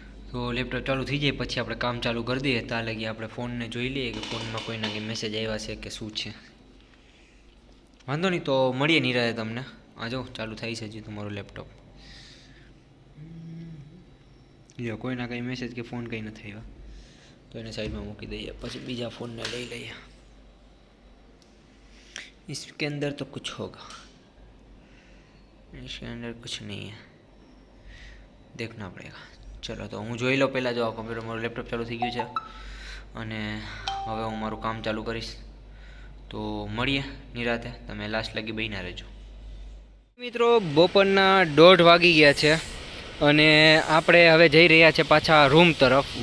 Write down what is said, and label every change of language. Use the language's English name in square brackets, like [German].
[Gujarati] તો લેપટોપ ચાલુ થઈ જાય પછી આપણે કામ ચાલુ કરી દઈએ. ત્યાં લગી આપણે ફોનને જોઈ લઈએ કે ફોનમાં કોઈના કંઈ મેસેજ આવ્યા છે કે શું છે. વાંધો નહીં, તો મળીએ નિરાતે તમને. આ જો ચાલુ થાય છે હજી તમારું લેપટોપ. લ્યો, કોઈના કંઈ મેસેજ કે ફોન કંઈ નથી આવ્યા તો એને સાઈડમાં મૂકી દઈએ, પછી બીજા ફોનને લઈ લઈએ. [Hindi] इसके अंदर तो कुछ होगा, इसके अंदर कुछ नहीं है, देखना पड़ेगा. चलो, [Gujarati] तो હું જોઈ લો પહેલાં. જો આ કમ્પ્યુટર મારું લેપટોપ ચાલુ થઈ ગયું છે અને હવે હું મારું કામ ચાલુ કરીશ. તો મળીએ નિરાતે, તમે લાસ્ટ લગી બન્યા રહેજો. મિત્રો, બપોરના 1:30 વાગી ગયા છે અને આપણે હવે જઈ રહ્યા છે પાછા રૂમ તરફ.